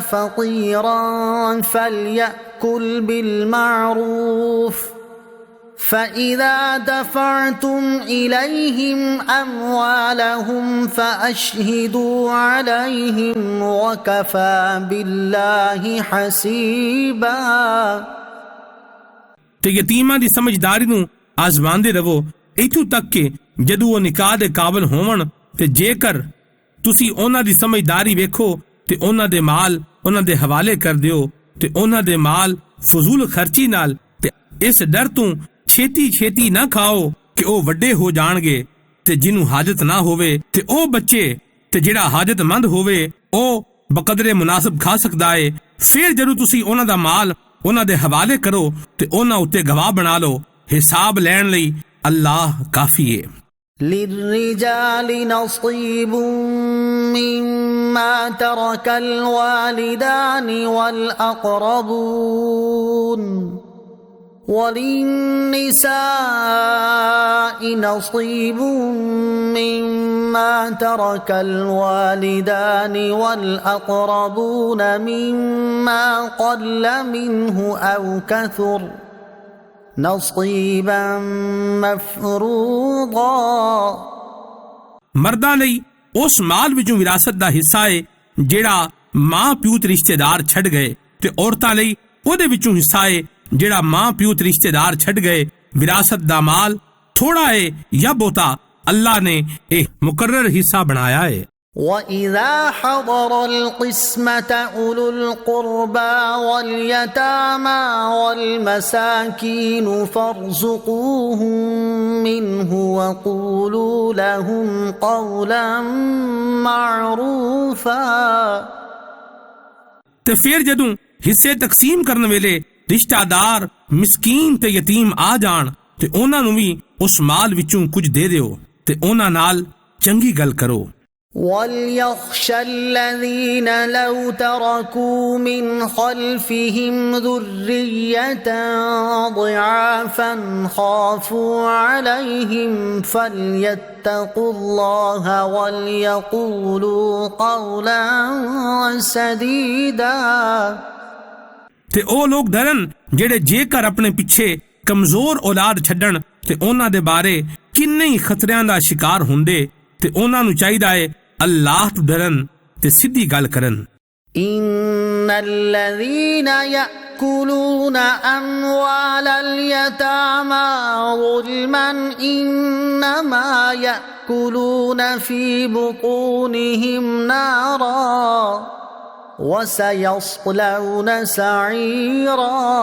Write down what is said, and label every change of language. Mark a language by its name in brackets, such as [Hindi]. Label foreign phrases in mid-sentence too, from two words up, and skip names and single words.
[Arabic] فقيرا فليأكل بالمعروف فإذا دفعتم إليهم أموالهم فأشهدوا عليهم وكفى بالله حسيبا। [Punjabi] ਤੇ ਯਤੀਮਾਂ ਦੀ ਸਮਝਦਾਰੀ ਨੂੰ ਆਜ਼ਮਾਉਂਦੇ ਰਹੋ ਇੱਥੋਂ ਤੱਕ ਕਿ ਜਦੋਂ ਉਹ ਨਿਕਾਹ ਦੇ ਕਾਬਲ ਹੋਵਣ ਤੇ ਜੇਕਰ ਤੁਸੀਂ ਉਹਨਾਂ ਦੀ ਸਮਝਦਾਰੀ ਵੇਖੋ ਤੇ ਉਹਨਾਂ ਦੇ ਮਾਲ ਉਹਨਾਂ ਦੇ ਹਵਾਲੇ ਕਰ ਦਿਓ ਤੇ ਉਹਨਾਂ ਦੇ ਮਾਲ ਫਜ਼ੂਲ ਖਰਚੀ ਨਾਲ ਤੇ ਇਸ ਡਰ ਤੋਂ ਛੇਤੀ ਨਾ ਖਾਓ ਕਿ ਉਹ ਵੱਡੇ ਹੋ ਜਾਣਗੇ ਤੇ ਜਿਹਨੂੰ ਹਾਜਤ ਨਾ ਹੋਵੇ ਤੇ ਉਹ ਬੱਚੇ ਤੇ ਜਿਹੜਾ ਹਾਜਤਮੰਦ ਹੋਵੇ ਉਹ ਬਕਦਰੇ ਮੁਨਾਸਬ ਖਾ ਸਕਦਾ ਏ। ਫਿਰ ਜਦੋਂ ਤੁਸੀਂ ਉਹਨਾਂ ਦਾ ਮਾਲ ਉਹਨਾਂ ਦੇ ਹਵਾਲੇ ਕਰੋ ਤੇ ਉਹਨਾਂ ਉੱਤੇ ਗਵਾਹ ਬਣਾ ਲਓ। ਹਿਸਾਬ ਲੈਣ ਲਈ ਅੱਲਾਹ ਕਾਫੀ ਏ। [Arabic] للرجال نصيب مما ترك الوالدان والأقربون وللنساء نصيب مما ترك الوالدان والأقربون مما قل منه أو كثر نصيبا مفروضا۔ [Punjabi] ਮਰਦਾਂ ਲਈ ਉਸ ਮਾਲ ਵਿੱਚੋਂ ਵਿਰਾਸਤ ਦਾ ਹਿੱਸਾ ਏ ਜਿਹੜਾ ਮਾਂ ਪਿਓ ਤੇ ਰਿਸ਼ਤੇਦਾਰ ਛੱਡ ਗਏ ਤੇ ਔਰਤਾਂ ਲਈ ਉਹਦੇ ਵਿੱਚੋਂ ਹਿੱਸਾ ਏ ਜਿਹੜਾ ਮਾਂ ਪਿਓ ਤੇ ਰਿਸ਼ਤੇਦਾਰ ਛੱਡ ਗਏ। ਵਿਰਾਸਤ ਦਾ ਮਾਲ ਥੋੜਾ ਏ ਜਾਂ ਬਹੁਤਾ ਅੱਲਾਹ ਨੇ ਇਹ ਮੁਕਰਰ ਹਿੱਸਾ ਬਣਾਇਆ ਏ। [Arabic] وَإِذَا حَضَرَ الْقِسْمَةَ أُولُو الْقُرْبَى وَالْيَتَامَى وَالْمَسَاكِينُ فَارْزُقُوهُم مِّنْهُ وَقُولُوا لَهُمْ قَوْلًا مَّعْرُوفًا۔ [Punjabi] ਤੇ ਫਿਰ ਜਦੋਂ ਹਿੱਸੇ ਤਕਸੀਮ ਕਰਨ ਵੇਲੇ ਰਿਸ਼ਤੇਦਾਰ ਮਿਸਕੀਨ ਤੇ ਯਤੀਮ ਆ ਜਾਣ ਤੇ ਉਹਨਾਂ ਨੂੰ ਵੀ ਉਸ ਮਾਲ ਵਿੱਚੋਂ ਕੁਝ ਦੇ ਦਿਓ ਤੇ ਉਹਨਾਂ ਨਾਲ ਚੰਗੀ ਗੱਲ ਕਰੋ। [Arabic] وَلْيَخْشَ الَّذِينَ لَوْ تَرَكُوا مِنْ خَلْفِهِمْ ذُرِّيَّةً ضِعَافًا خَافُوا عَلَيْهِمْ فَلْيَتَّقُوا اللَّهَ وَلْيَقُولُوا قَوْلًا سَدِيدًا۔ [Punjabi] ਤੇ ਉਹ ਲੋਕ ਡਰਨ ਜਿਹੜੇ ਜੇਕਰ ਆਪਣੇ ਪਿੱਛੇ ਕਮਜ਼ੋਰ ਔਲਾਦ ਛੱਡਣ ਤੇ ਉਹਨਾਂ ਦੇ ਬਾਰੇ ਕਿੰਨੇ ਹੀ ਖਤਰਿਆਂ ਦਾ ਸ਼ਿਕਾਰ ਹੁੰਦੇ ਤੇ ਉਹਨਾਂ ਨੂੰ ਚਾਹੀਦਾ ਏ ਅੱਲਾਹ ਤੋਂ ਡਰਨ ਤੇ ਸਿੱਧੀ ਗੱਲ ਕਰਨ। [Arabic] إن الذين يأكلون أموال اليتامى ظلما إنما يأكلون في بطونهم نارا وسيصلون سعيرا۔